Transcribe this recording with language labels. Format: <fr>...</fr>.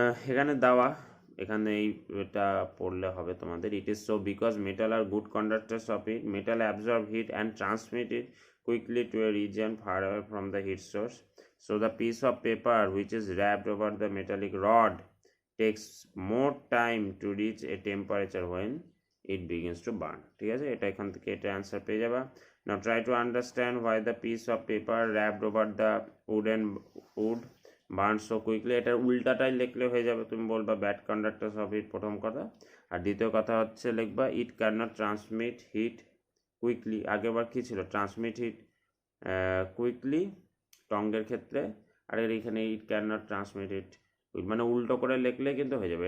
<bn>এখানে দেওয়া, এখানে এটা পড়লে হবে তোমাদের।</bn> <en>It is so because metal are good conductors of heat, metal absorb heat and transmit it quickly to a region far away from the heat source. So the piece of paper which is wrapped over the metallic rod takes more time to reach a temperature when it begins to burn.</en> <bn>ঠিক আছে, এটা এখান থেকে এটা answer পেয়ে যাবা।</bn> <en>Now try to understand why the piece of paper wrapped over the wood burns so quickly.</en> <bn>এটার উল্টাটাই লিখলে হয়ে যাবে, তুমি বলবা ব্যাড কন্ডাক্টরস অফ হিট প্রথম কথা, আর দ্বিতীয় কথা হচ্ছে লিখবা</bn> <en>It can not transmit heat quickly.</en> <bn>আগেরবার কী ছিল,</bn> <en>transmit heat quickly</en> <bn>টঙ্গের ক্ষেত্রে, আর এর এখানে</bn> <en>it can not transmit heat,</en> <bn>মানে উল্টো করে লিখলে কিন্তু হয়ে যাবে।</bn>